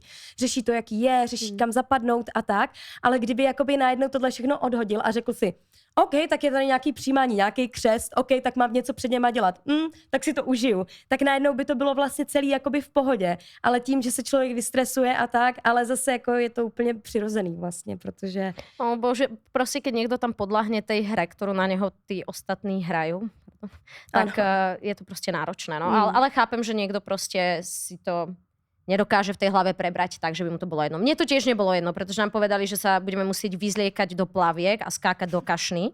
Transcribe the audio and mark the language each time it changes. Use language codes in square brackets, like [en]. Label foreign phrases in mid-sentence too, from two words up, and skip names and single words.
[cs] Řeší to, jaký je, řeší kam zapadnout a tak, ale kdyby jakoby najednou tohle všechno odhodil a řekl si, OK, tak je tady nějaký přijímání, nějaký křest, OK, tak mám něco před něma dělat, tak si to užiju. Tak najednou by to bylo vlastně celý jakoby v pohodě, ale tím, že se člověk vystresuje a tak, ale zase jako je to úplně přirozený vlastně, protože... [sk] O bože, prostě keď niekto tam podľahne tej hre, ktorú na neho tí ostatní hrajú, tak je to prostě náročné. No. Ale chápem, že niekto prostě si to nedokáže v tej hlave prebrať tak, že by mu to bolo jedno. Mne to tiež nebolo jedno, pretože nám povedali, že sa budeme musieť vyzliekať do plaviek a skákať do kašny.